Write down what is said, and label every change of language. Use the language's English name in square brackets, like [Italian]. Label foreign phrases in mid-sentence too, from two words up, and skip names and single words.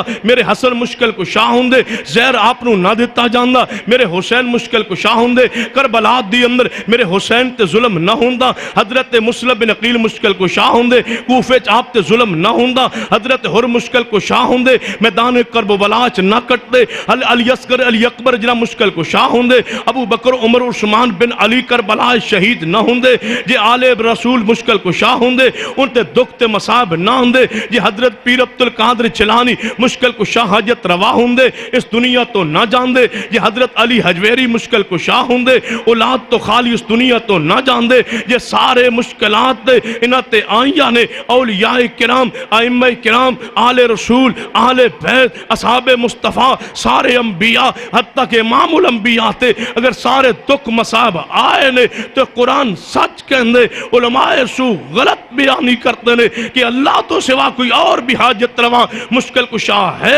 [Punjabi] میرے حسن مشکل کشا ہوندے زہر آپ نو نہ دیتا جاندا. میرے حسین مشکل کشا ہوندے کربلا دی اندر میرے حسین تے ظلم نہ ہوندا. حضرت مسلم بن عقیل مشکل کشا ہوندے کوفے وچ آپ تے ظلم نہ ہوندا. حضرت حر مشکل کشا ہوندے میدان کربلا وچ نہ کٹدے. علی اصغر علی اکبر جنہ مشکل کشا ہوندے ابو بکر عمر عثمان بن علی کربلا شہید نہ ہوندے. جے آل رسول مشکل کشا ہوندے ان تے دکھ تے مصائب نہ ہوندے. جے حضرت پیر عبد القادر چلانی مشکل کشا حاجت روا ہوندے اس دنیا تو نہ جاندے. جے حضرت علی حجویری مشکل کشا ہوندے اولاد تو خالی اس دنیا تو نہ جاندے. جے سارے مشکلات دے انہاں تے آئیاں نے اولیاء کرام ائمہ کرام آل رسول آل بیت اصحاب مصطفیٰ سارے انبیاء حتیٰ کہ امام الانبیاء تے اگر سارے دکھ مصائب آئے نے تو قرآن سچ کہندے علماء سو غلط بیانی کرتے نے کہ اللہ تو سوا کوئی اور بھی حاجت روا مشکل کشا ہے.